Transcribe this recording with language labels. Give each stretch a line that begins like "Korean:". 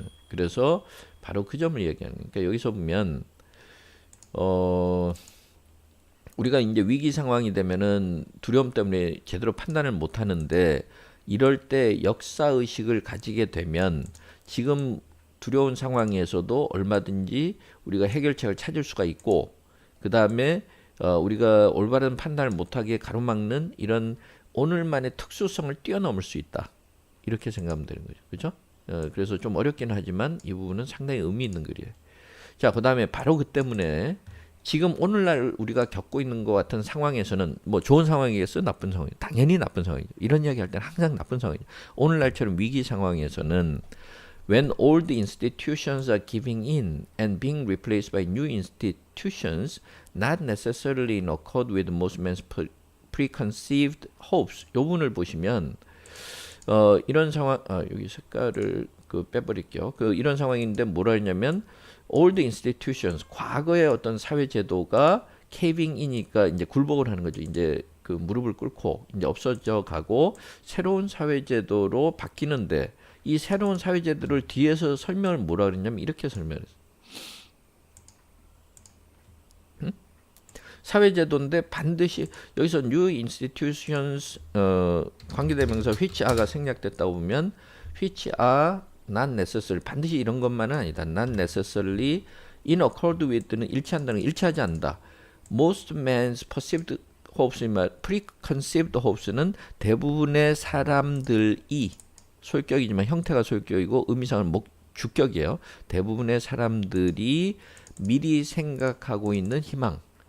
Korean: 그래서 바로 그 점을 얘기하는 거예요. 그러니까 여기서 보면 우리가 이제 위기 상황이 되면은 두려움 때문에 제대로 판단을 못 하는데 이럴 때 역사 의식을 가지게 되면 지금 두려운 상황에서도 얼마든지 우리가 해결책을 찾을 수가 있고 그 다음에 우리가 올바른 판단을 못하게 가로막는 이런 오늘만의 특수성을 뛰어넘을 수 있다. 이렇게 생각하면 되는 거죠. 그렇죠? 그래서 좀 어렵긴 하지만 이 부분은 상당히 의미 있는 글이에요. 자, 그 다음에 바로 그 때문에 지금 오늘날 우리가 겪고 있는 것 같은 상황에서는 뭐 좋은 상황이겠어요? 나쁜 상황이겠어요? 당연히 나쁜 상황이죠. 이런 이야기 할 때는 항상 나쁜 상황이죠. 오늘날처럼 위기 상황에서는
English: when old institutions are giving in and being replaced by new institutions not necessarily in accord with most men's preconceived hopes.
Korean: 요 부분을 보시면 이런 상황, 여기 색깔을 빼버릴게요. 이런 상황인데 뭐라 했냐면
English: old institutions,
Korean: 과거의 어떤 사회 제도가
English: caving in
Korean: 이니까 이제 굴복을 하는 거죠. 이제 무릎을 꿇고 이제 없어져 가고 새로운 사회 제도로 바뀌는데 이 새로운 사회 제도를 뒤에서 설명을 뭐라 그랬냐면 이렇게 설명했어요. 사회제도인데 반드시 여기서
English: new institutions
Korean: 관계대명사
English: which are
Korean: 가 생략됐다고 보면
English: which are not necessary
Korean: 반드시 이런 것만은 아니다.
English: not necessarily in accord with는
Korean: 일치한다는 일치하지 않는다.
English: most men's perceived hopes, preconceived hopes
Korean: 는 대부분의 사람들이 소유격이지만 형태가 소유격이고 의미상은 주격이에요. 대부분의 사람들이 미리 생각하고 있는 희망.